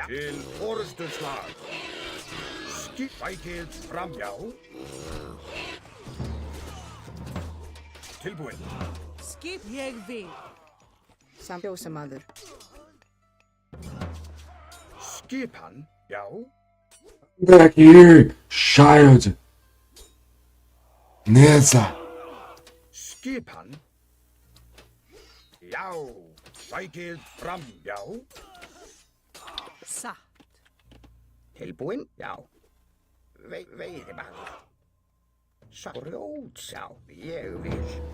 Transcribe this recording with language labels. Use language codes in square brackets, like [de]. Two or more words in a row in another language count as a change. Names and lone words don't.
[is] Til orrustuslag. Skip. Sækið fram. Já. Tilbúin. Skip. Ég vil. Fjósamaður. Skipan. Já. [en] Back here, child. Nessa. [is] Skipan. Já. Sækið fram. Já. Satt. Tilbúin. Já. Veiðimaður. Grjót. Já. Ég vil.